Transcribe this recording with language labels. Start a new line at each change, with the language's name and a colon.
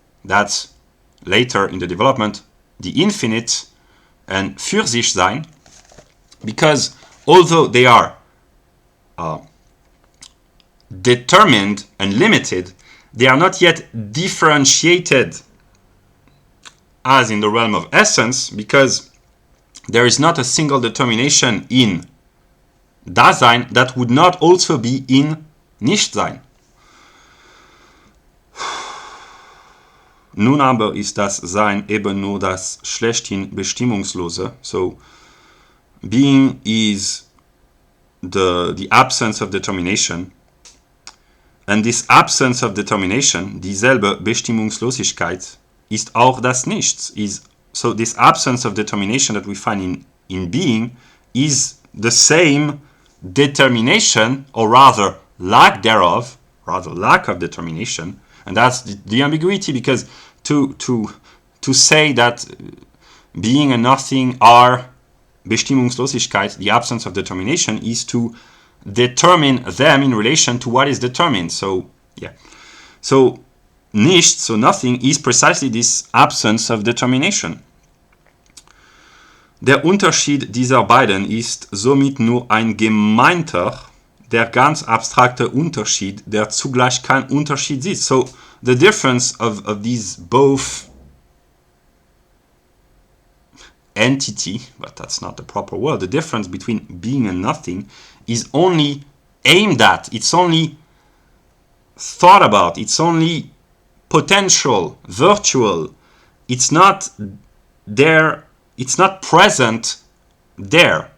English: That's later in the development the infinite and für sich sein, because although they are determined and limited, they are not yet differentiated as in the realm of essence, because there is not a single determination in Dasein that would not also be in Nichtsein.
German: Nun aber ist das Sein eben nur das schlechthin Bestimmungslose.
English: So, being is the absence of determination. And this absence of determination,
German: dieselbe Bestimmungslosigkeit, ist auch das Nichts.
English: So this absence of determination that we find in being is the same determination, or rather lack thereof, rather lack of determination. And that's the ambiguity, because to say that being and nothing are Bestimmungslosigkeit, the absence of determination, is to determine them in relation to what is determined. So, yeah. So, nichts, so nothing, is precisely this absence of determination.
German: Der Unterschied dieser beiden ist somit nur ein gemeinter, der ganz abstrakte Unterschied, der zugleich kein Unterschied ist.
English: So, the difference of these both entity, but that's not the proper word, the difference between being and nothing is only aimed at, it's only thought about, it's only potential, virtual, it's not there, it's not present there.